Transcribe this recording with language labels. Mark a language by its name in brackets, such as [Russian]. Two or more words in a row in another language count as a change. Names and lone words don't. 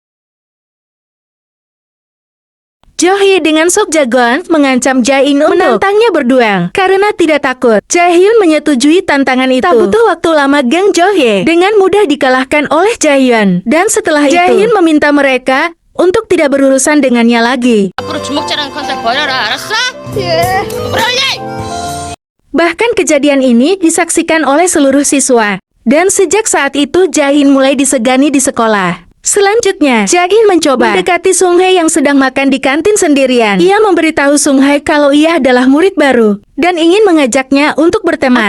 [Indonesian] Jo Hye dengan Sok Jagon mengancam Jae-in untuk menantangnya berduel. Karena tidak takut, Jae-hyun menyetujui tantangan itu. Tak butuh waktu lama, geng Jo Hye dengan mudah dikalahkan oleh Jae-hyun. Dan setelah itu, Jae-hyun meminta mereka untuk tidak berurusan dengannya lagi. [Korean] 앞으로 주먹질하는 컨셉 버려라, 알았어? 예. 버려라! [Indonesian] Bahkan kejadian ini disaksikan oleh seluruh siswa. Dan sejak saat itu Jae-in mulai disegani di sekolah. Selanjutnya, Jae-in mencoba mendekati Sung Hae yang sedang makan di kantin sendirian. Ia memberitahu Sung Hae kalau ia adalah murid baru dan ingin mengajaknya untuk berteman.